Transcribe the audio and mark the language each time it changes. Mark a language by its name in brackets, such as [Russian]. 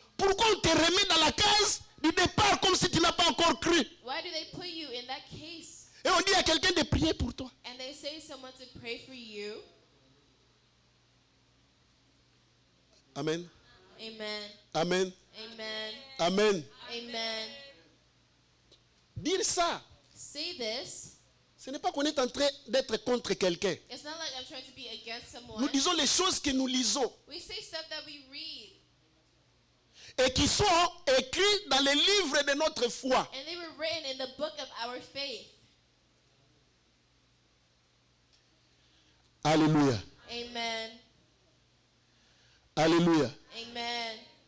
[French] pourquoi on te remet dans la case du départ comme si tu n'as pas encore cru? [English] why do they put you in that case? [French] Et on dit à quelqu'un de prier pour toi. [English] And they say someone to pray for you. Amen. Amen. Amen. Amen. Amen. Amen. [French] Dire ça, [English] Say this. [French] ce n'est pas qu'on est en train d'être contre quelqu'un. [English] It's not like I'm trying to be against someone. [French] Nous disons les choses que nous lisons [English] We say stuff that we read. [French] et qui sont écrites dans les livres de notre foi. [English] And they were written in the book of our faith. [French] Alléluia. [English] Amen. [French] Alléluia. [English] Amen.